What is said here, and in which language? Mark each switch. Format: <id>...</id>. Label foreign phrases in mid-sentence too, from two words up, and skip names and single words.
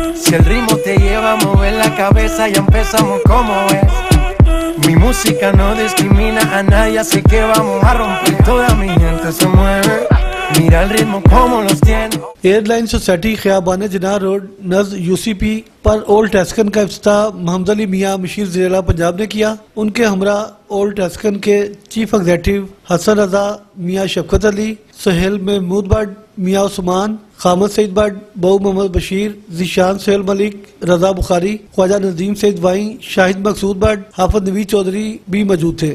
<es>Si el ritmo te lleva a mover la cabeza ya empezamos como es. Mi música no discrimina a nadie, así que vamos a romper. Toda mi gente se mueve, mira el ritmo como los tiene.</es> <ur>ایئر لائن سوسایٹی خیابان جناح روڈ نزد یو سی پی پر اولڈ ٹیسکن کا افتتاح محمد علی میاں مشیر وزیر اعلی پنجاب نے کیا. ان کے ہمراہ اولڈ ٹیسکن کے چیف ایگزیکٹو حسن رضا میاں شفقت علی، سہیل محمود بٹ میاں عثمان، خامد سعید بٹ، بہو محمد بشیر، ذیشان سہیل ملک، رضا بخاری، خواجہ نظیم سعید وائیں، شاہد مقصود بٹ، حافظ نوید چودھری بھی موجود تھے.</ur>